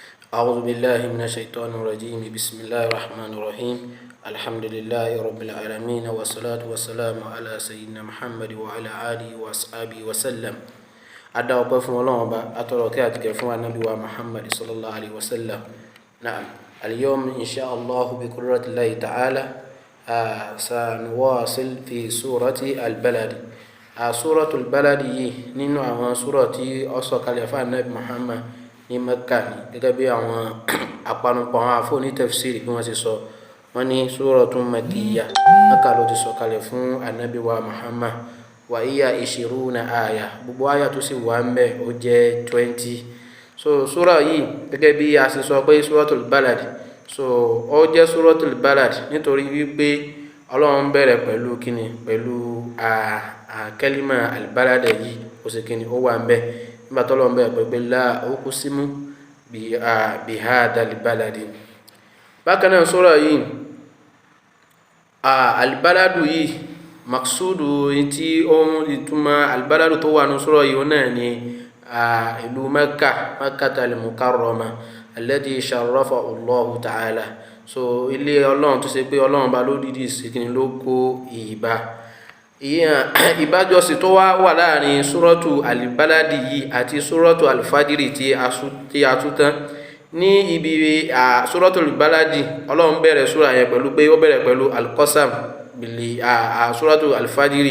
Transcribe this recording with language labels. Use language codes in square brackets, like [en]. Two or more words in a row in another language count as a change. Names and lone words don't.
[ar] أعوذ بالله من الشيطان الرجيم. بسم الله الرحمن الرحيم. الحمد لله رب العالمين والصلاة والسلام على سيدنا محمد وعلى آله وأصحابه وسلم. [yo] Adá ọpẹ́ fún Ọlọ́run Ọba, atọrọ kí àti gẹ̀ fún Ànábì wa Muhammad [ar] صلى الله عليه وسلم. نعم، اليوم إن شاء الله بقدرة الله تعالى سنواصل في سورة البلد. [yo] Suratul balad yìí nínú àwọn sura tí ó sọ̀kalẹ̀ fún Ànábì Muhammad ní Mẹ́kà ni, gẹ́gẹ́ bí àwọn àpanupọ̀ àwọn àfọ́ ní tafsiri bí wọ́n ṣe sọ. Wọ́n ní [ar] سورة مكية, [yo] Mẹ́kà ló ti sọ̀kalẹ̀ fún Ànábì wa Muhammad. [ar] وهي 20 آية, [yo] gbogbo aya tó sì wà ńbẹ̀ ó jẹ́ 20. So sura yìí gẹ́gẹ́ bí a ṣe sọ pé suratul balad, so ó jẹ́ suratul balad nítorí wípé Ọlọ́run bẹ̀rẹ̀ pẹ̀lú kíni, pẹ̀lú kẹ́límà al-balad yìí ó sì kíni ó wà ńbẹ̀. Nígbà tó Ọlọ́run bẹ̀rẹ̀ pẹ̀lú [ar] لا أقسم بهذا البلد. [yo] Bákan náà sura yìí al-baladu yìí maksudu tí ohun ìtumọ̀ albaladu tó wà ní sura yìí náà ni ìlú Makkatal Mukarrama [ar] التي شرفها الله تعالى. [yo] So ilé Ọlọ́run tó ṣe pé Ọlọ́run bá ló dìdí ìsìnkí ló kó ìbájọsí tó wà láàrin suratu albaladi yìí àti suratu alfajiri tí a tú tán. Ní ibi suratu albaladi Ọlọ́run bẹ̀rẹ̀ sura yẹn pẹ̀lú pé ó bẹ̀rẹ̀ pẹ̀lú alqasam suratu alfajiri.